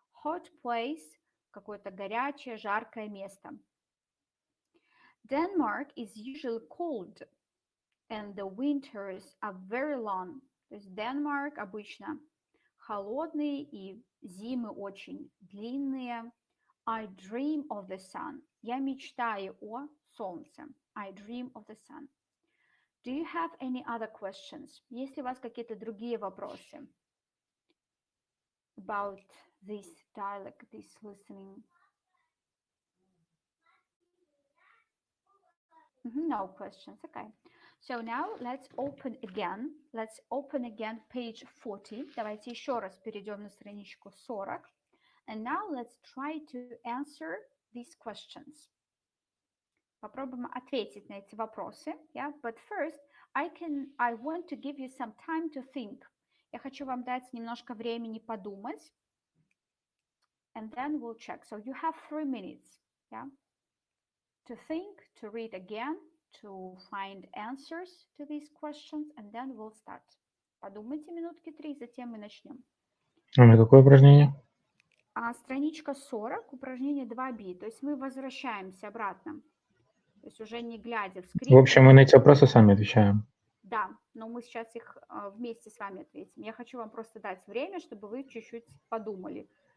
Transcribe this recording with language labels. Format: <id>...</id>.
<en>Hot place</en> <ru>– какое-то горячее, жаркое место.</ru> <en>Denmark is usually cold, and the winters are very long.</en> <ru>То есть Denmark обычно холодный и зимы очень длинные.</ru> <en>I dream of the sun.</en> <ru>Я мечтаю о солнце.</ru> <en>I dream of the sun. Do you have any other questions?</en> <ru>Есть ли у вас какие-то другие вопросы</ru> <en>about this dialect, this listening? No questions. Okay. So now let's open again. Let's open again page 40.</en> <ru>Давайте еще раз перейдем на страничку 40.</ru> <en>And now let's try to answer these questions.</en> <ru>Попробуем ответить на эти вопросы.</ru> <en>Yeah? But first, I want to give you some time to think.</en> <ru>Я хочу вам дать немножко времени подумать.</ru> <en>And then we'll check. So you have 3 minutes. Yeah? To think, to read again, to find answers to these questions, and then we'll start.</en> <ru>Подумайте минутки 3, затем мы начнем. А на какое упражнение? Страничка 40, упражнение 2B. То есть мы возвращаемся обратно. То есть уже не глядя в скрипт. В общем, мы на эти вопросы сами отвечаем. Да, но мы сейчас их вместе с вами ответим. Я хочу вам просто дать время, чтобы вы чуть-чуть подумали.</ru>